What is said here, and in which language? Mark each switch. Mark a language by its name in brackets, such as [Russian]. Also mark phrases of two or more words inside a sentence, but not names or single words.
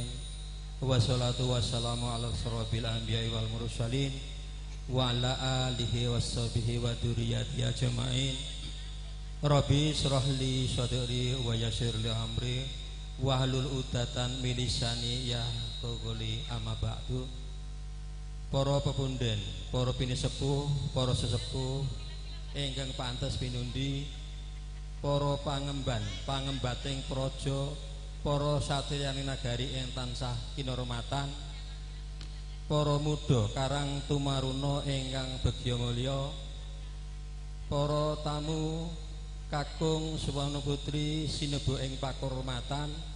[Arabic] والصلاة والسلام على أشرف الأنبياء والمرسلين وعلى آله وصحبه وذريته أجمعين. رب اشرح لي صدري ويسر لي أمري واحلل عقدة من لساني يفقهوا أما بعد. [Javanese] Para pepunden, para pinisepuh, para sesepuh ingkang pantes pinundi, para pangemban, pangembating praja, para satriyaning nagari ing tansah kinurmatan, para muda karang tumaruna ingkang begya mulya, para tamu kakung Suwana Putri sinebuk ing pakurmatan,